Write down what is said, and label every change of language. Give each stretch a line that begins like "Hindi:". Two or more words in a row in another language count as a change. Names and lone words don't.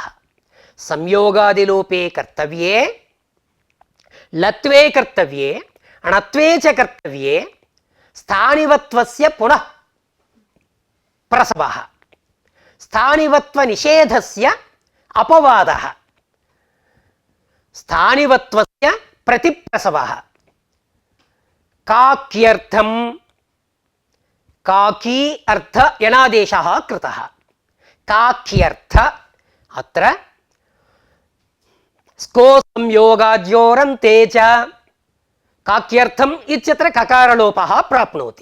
Sanskrit: संयोगादिलोपे कर्तव्ये लत्वे कर्तव्ये अणत्वे च कर्तव्ये स्थानिवत्वस्य पुनः प्रसवः। स्थानिवत्वनिषेधस्य अपवादः। స్థానివత్వస్య ప్రతిప్రసవః. కాక్యర్థం కాకీ అర్థ యనాదేశः కృతः. కాక్యర్థ అత్ర స్కో సంయోగాద్యోరంతే చ కాక్యర్థం ఇత్యత్ర కకారలోపः ప్రాప్నోతి.